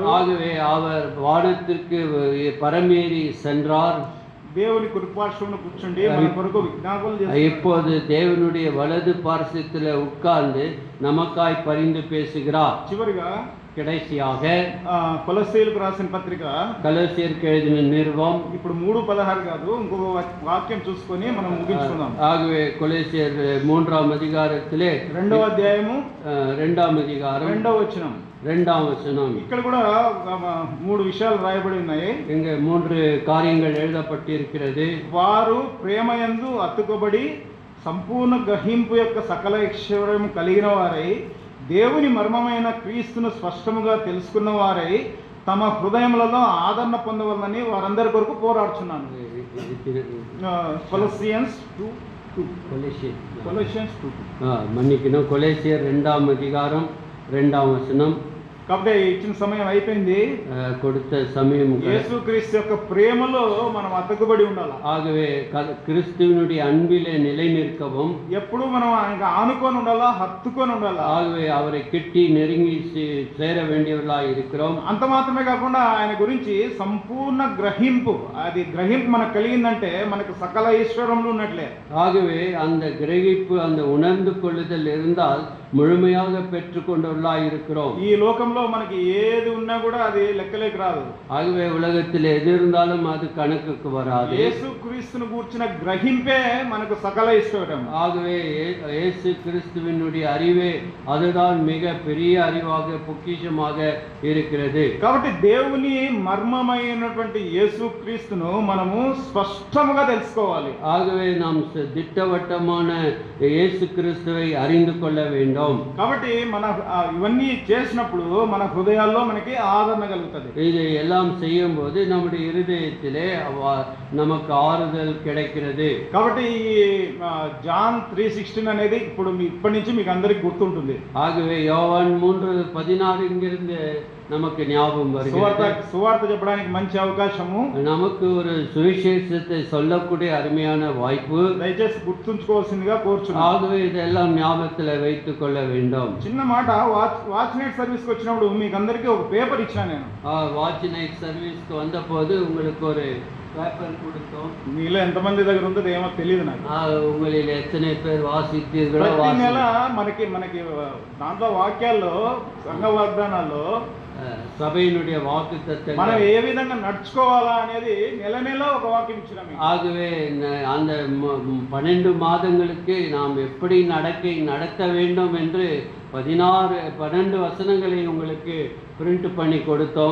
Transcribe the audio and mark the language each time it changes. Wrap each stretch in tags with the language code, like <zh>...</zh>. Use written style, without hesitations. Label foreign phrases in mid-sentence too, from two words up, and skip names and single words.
<ta>ஆகவே அவர் வானத்திற்கு பரமேறி சென்றார்.</ta> <te>దేవుని కుడిపార్శ్వమున కూర్చుండి మన కొరకు విజ్ఞాపనలు చేస్తున్నాడు.</te> <ta>இப்போது தேவனுடைய வலது பார்சத்தில் உட்கார்ந்து நமக்காய் பரிந்து பேசுகிறார்.</ta> <te>చివరిగా</te> <ta>கடைசியாக</ta> <te>కొలస్సీయులకు రాసిన పత్రిక</te> <ta>కొలస్సీయులకు எழுதின நிருபம்</ta> <te>ఇప్పుడు 3:16 కాదు, ఇంకొక వాక్యం చూసుకొని మనం ముగించుకుందాం.</te> <ta>ஆகவே கொலோசியர் 3ஆம் அதிகாரத்திலே</ta> <te>2వ అధ్యాయము</te> <ta>2ஆம் அதிகாரம்</ta> <te>2వ వచనం</te> <ta>2ஆம் வசனம்.</ta> <te>ఇక్కడ కూడా 3 విషయాలు రాయబడి ఉన్నాయి.</te> <ta>இங்கே 3 காரியங்கள் எழுதப்பட்டிருக்கிறது.</ta> <te>వారు ప్రేమయందు అతుకబడి సంపూర్ణ గ్రహింపు యొక్క సకల ఐశ్వర్యం కలిగిన వారై దేవుని మర్మమైన క్రీస్తును స్పష్టముగా తెలుసుకున్న వారై తమ హృదయములలో ఆదరణ పొందవలనని వారందరి కొరకు పోరాడుచున్నాను. కొలొసియన్స్ 2:2.</te> <ta>மன்னிக்கணும், கொலேசியர் 2ஆம் அதிகாரம் 2ஆம் வசனம்.</ta> <te>కాబట్టి ఇచ్చిన సమయం అయిపోయింది.</te> <ta>கொடுத்த சமயம்</ta> <te>యేసుక్రీస్తు యొక్క ప్రేమలో మనం అతుకుబడి ఉండాలి.</te> <ta>ஆகவே கிறிஸ்துவினுடைய அன்பிலே நிலை நிற்கவும்</ta> <te>ఎప్పుడు మనం ఆయనకు ఆనుకొని ఉండాలా, హత్తుకొని ఉండాలా.</te> <ta>ஆகவே அவரை கிட்டி நெருங்கி சேர வேண்டியவர்களாய் இருக்கிறோம்.</ta> <te>అంత మాత్రమే కాకుండా ఆయన గురించి సంపూర్ణ గ్రహింపు, అది గ్రహింపు మనకు కలిగిందంటే మనకు సకల ఈశ్వరంలో ఉన్నట్లే.</te> <ta>ஆகவே அந்த கிரகிப்பு, அந்த உணர்ந்து கொள்ளுதல் இருந்தால் முழுமையாக பெற்றுக்கொண்டவர்களாய் இருக்கிறோம்.</ta> <te>ఈ లోకంలో మనకి ఏది ఉన్నా కూడా అది లెక్కలేకి రాదు.</te> <ta>ஆகவே உலகத்தில் எது இருந்தாலும் அது கணக்குக்கு வராது.</ta> <te>యేసుక్రీస్తును గూర్చిన గ్రహింపే మనకు సకల ఈశ్వరం.</te> <ta>ஆகவே இயேசு கிறிஸ்துவினுடைய அறிவே அதுதான் மிக பெரிய அறிவாக பொக்கிஷமாக இருக்கிறது.</ta> <te>కాబట్టి దేవుని మర్మమైనటువంటి యేసుక్రీస్తును మనము స్పష్టంగా తెలుసుకోవాలి.</te> <ta>ஆகவே நாம் திட்டவட்டமான இயேசு கிறிஸ்துவை அறிந்து கொள்ள வேண்டும்.</ta> <te>కాబట్టి మన ఇవన్నీ చేసినప్పుడు మన హృదయాల్లో మనకి ఆదరణ కలుగుతుంది.</te> <ta>இதை எல்லாம் செய்யும் போது நம்முடைய இருதயத்திலே நமக்கு ஆறுதல் கிடைக்கிறது.</ta> <te>కాబట్టి ఈ జాన్ 3:16 అనేది ఇప్పటి నుంచి మీకు అందరికి గుర్తుంటుంది.</te> <ta>ஆகவே யோவான் 3:16 இங்கிருந்து நமக்கு ஞாபகம் வருகிறது.</ta> <te>సువార్త చెప్పడానికి మంచి అవకాశము,</te> <ta>நமக்கு ஒரு சுவிசேஷத்தை சொல்லக்கூடிய அருமையான வாய்ப்பு.</ta> <te>దయచేసి గుర్తుంచుకోవాల్సిందిగా కోరుచున్నాను.</te> <ta>ஆகவே இதெல்லாம் ஞாபகத்தில் வைத்துக் கொள்ள வேண்டும்.</ta> <te>చిన్న మాట,</te> <en>watch night</en> <te>సర్వీస్కి వచ్చినప్పుడు మీకు అందరికీ ఒక పేపర్ ఇచ్చాను నేను.</te> <en>watch night</en> <ta>சர்வீஸ்க்கு வந்தபோது உங்களுக்கு ஒரு பேப்பர் கொடுத்தோம்.</ta> <te>మీలో ఎంతమంది దగ్గర ఉందో ఏమో తెలియదు నాకు.</te> <ta>உங்களில் எத்தனை பேர் வாசித்தீர்களோ.</ta> <te>ప్రతి నెల మనకి దాంట్లో వాక్యాల్లో, సంఘ వాగ్దానాల్లో</te> <ta>சபையினுடைய வாக்குத்தத்தங்கள்</ta> <te>మనం ఏ విధంగా నడుచుకోవాలా అనేది నెల నెల ఒక వాక్యం ఇచ్చినాము.</te> <ta>ஆகவே அந்த 12 மாதங்களுக்கு நாம் எப்படி நடத்த வேண்டும் என்று 12 வசனங்களை உங்களுக்கு பிரிண்ட் பண்ணி கொடுத்தோம்.</ta>